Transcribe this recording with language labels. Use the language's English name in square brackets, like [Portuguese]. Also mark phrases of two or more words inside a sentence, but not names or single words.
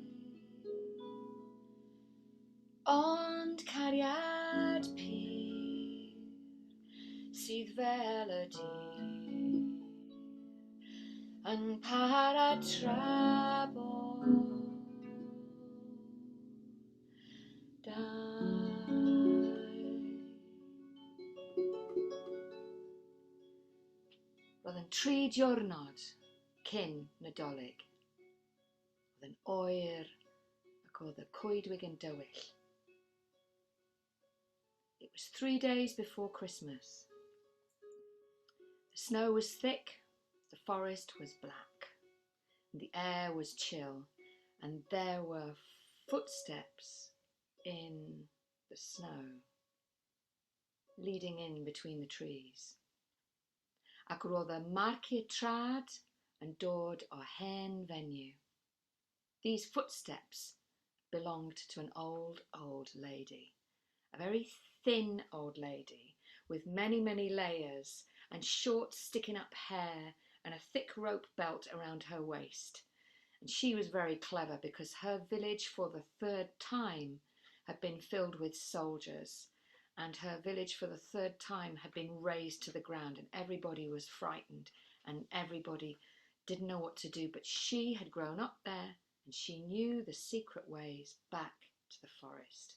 [Welsh] ond cariad pur sydd fel y dydd yn para tra bod Roedd yn 3 diwrnod cyn Nadolig. Oedd yn oer ac oedd y coedwig yn dywyll. [English] It was 3 days before Christmas. The snow was thick, the forest was black, and the air was chill, and there were footsteps in the snow, leading in between the trees. [Welsh] Ac roedd y marciau trad yn dod o hen fenyw. [English] These footsteps belonged to an old lady, a very thin old lady with many layers and short sticking up hair and a thick rope belt around her waist. And she was very clever because her village for the 3rd time had been filled with soldiers, and her village for the 3rd time had been razed to the ground, and everybody was frightened and everybody didn't know what to do, but she had grown up there and she knew the secret ways back to the forest.